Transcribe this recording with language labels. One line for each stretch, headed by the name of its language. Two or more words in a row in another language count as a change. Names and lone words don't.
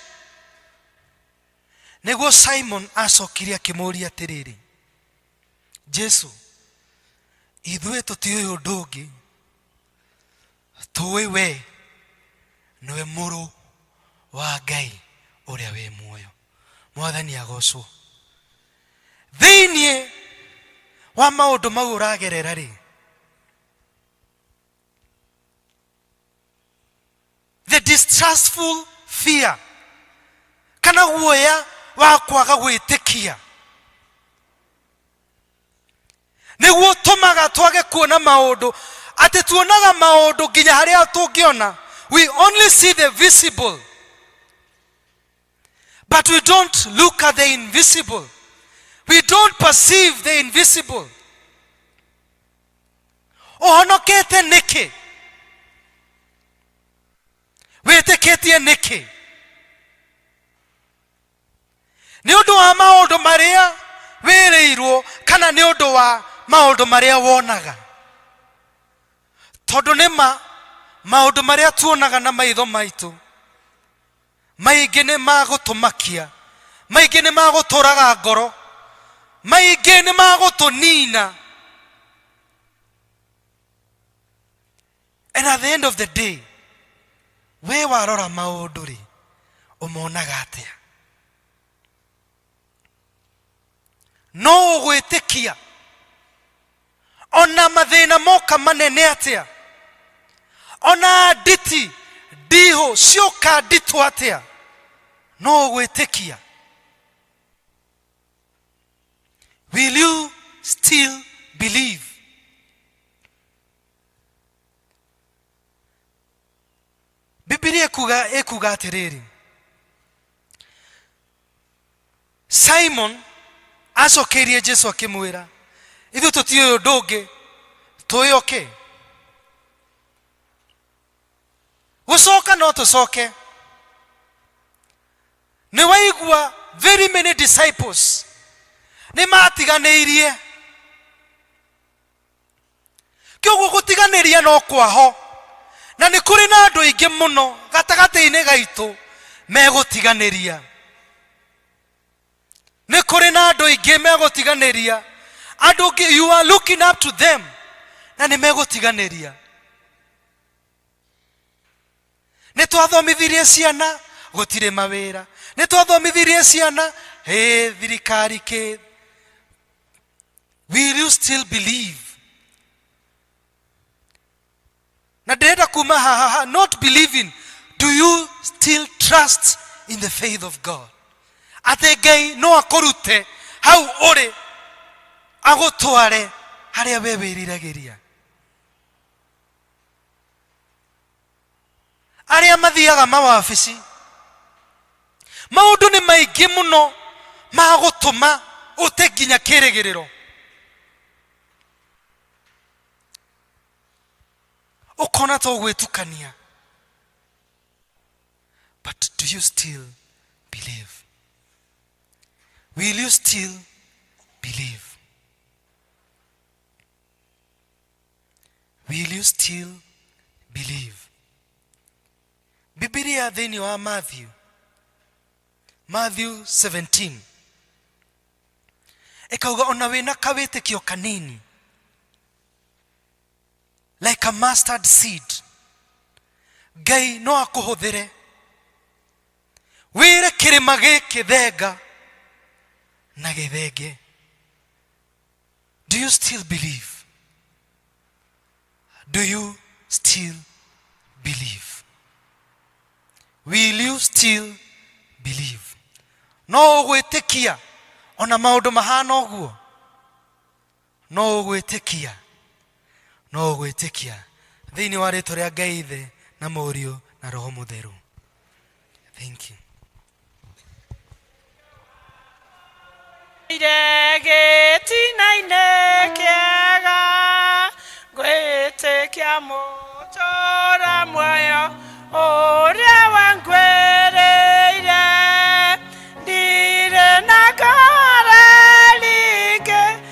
Kikuyu: Nĩguo Simon acokirie akimoria atiriri, Jesu, ithuĩ tũtiũĩ ũndũ ũngĩ, tũĩ we nĩwe mũrũ wa Ngai ũrĩa wĩ muoyo. Mwathani agocwo. Thĩinĩ wa maũndũ mau ũragerera rĩ,
English: the distrustful fear
Kikuyu: kana guoya wa kwaga gwĩtĩkia nĩguo tũmaga twage kuona maũndũ, atĩ tuonaga maũndũ nginya harĩa tũngĩona.
English: We only see the visible, but we don't look at the invisible. We don't perceive the invisible.
Kikuyu: Ũhonokete nĩkĩ? Wĩtĩkĩtie nĩkĩ? Nĩ ũndũ wa maũndũ marĩa wĩrĩirwo kana nĩ ũndũ wa maũndũ marĩa wonaga? Tondũ nĩma maũndũ marĩa tuonaga na maitho maitũ maingĩ nĩ magũtũmakia, maingĩ nĩ magũtũraga ngoro, maingĩ nĩ magũtũnina.
English: And at the end of the day,
Kikuyu: we warora maũndũ rĩ, ũmonaga atĩa? No ũgwĩtĩkia ona mathĩna moka manene atĩa, ona nditi ndiho cioka nditũ atĩa, no ũgwĩtĩkia?
English: Will you still believe?
Kikuyu: Biblia ikuga atiriri, Simon acokerie Jesu akimwira, ithuĩ tũtiũĩ ũndũ ũngĩ, tũĩ okay? Gũcoka no tũcoke. Nĩ waigua
English: very many disciples
Kikuyu: nĩ matiganĩirie. Kĩoguo gũtiganĩria no kwaho, na nĩ kũrĩ na andũ aingĩ mũno gatagatĩ-inĩ gaitũ megũtiganĩria. Nĩ kũrĩ na andũ aingĩ megũtiganĩria, andũ
English: you are looking up to them,
Kikuyu: na nĩ megũtiganĩria. Nĩ twathomithirie ciana gũtirĩ mawĩra, nĩ twathomithirie ciana thirikari kĩ.
English: Will you still believe?
Kikuyu: Na ndĩrenda kuma haha,
English: not believing, do you still trust in the faith of God?
Kikuyu: Atĩ Ngai no akũrute hau ũrĩ agũtware harĩa we wĩriragĩria. Arĩa mathiaga mawabici, maũndũ nĩ maingĩ mũno ma gũtũma ũte nginya kĩrĩgĩrĩro. Ũkona to gwĩtukania.
English: But do you still believe? Will you still believe? Will you still believe?
Kikuyu: Biblia thĩinĩ wa Matthew 17 ikauga ona wĩna kawĩtĩkio kanini
English: like a mustard seed,
Kikuyu: Ngai no akũhũthĩre wĩre kĩrĩma gĩkĩ thenga na gĩthenge.
English: Do you still believe? Do you still believe? Will you still believe?
Kikuyu: No gwĩtĩkia ona maũndũ mahana ũguo? No gwĩtĩkia thĩinĩ wa rĩĩtwa rĩa Ngai Ithe na Mũriũ na Roho Mũtheru.
English: Thank you.
Kikuyu: Gĩtina-inĩ kĩega gwĩtĩkia mũtũũra muoyo ũrĩa wangwĩrĩire, ndirĩ na ngara rĩngĩ